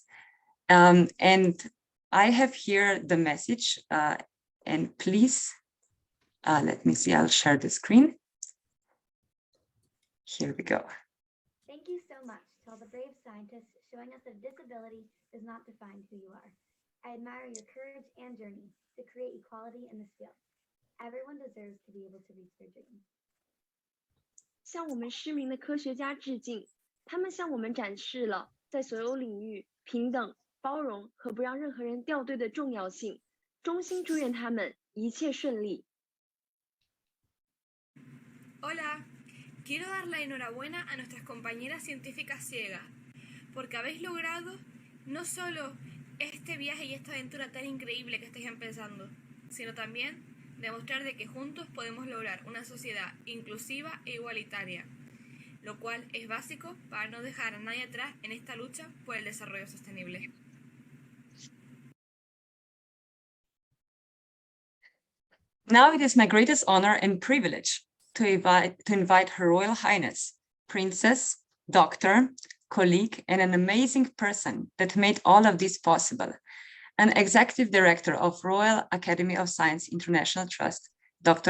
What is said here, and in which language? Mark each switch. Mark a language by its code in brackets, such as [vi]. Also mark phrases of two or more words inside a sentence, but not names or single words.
[en] And I have here the message, and please, let me see, I'll share the screen. Here we go. Thank you so much to all the brave scientists showing us that disability does not define who you are. I admire your courage and journey to create equality in this field. Everyone deserves to be able to reach their dreams. [zh] 向我们失明的科学家致敬，他们向我们展示了在所有领域平等、包容和不让任何人掉队的重要性。衷心祝愿他们一切顺利。 [es] Hola, quiero dar la enhorabuena a nuestras compañeras científicas ciegas, porque habéis logrado no solo este viaje y esta aventura tan increíble que estáis empezando, sino también demostrar de que juntos podemos lograr una sociedad inclusiva e igualitaria, lo cual es básico para no dejar a nadie atrás en esta lucha por el desarrollo sostenible. [en] Now it is my greatest honor and privilege to invite Her Royal Highness, Princess, Doctor, colleague, and an amazing person that made all of this possible, an Executive Director of Royal Academy of Science International Trust, Dr.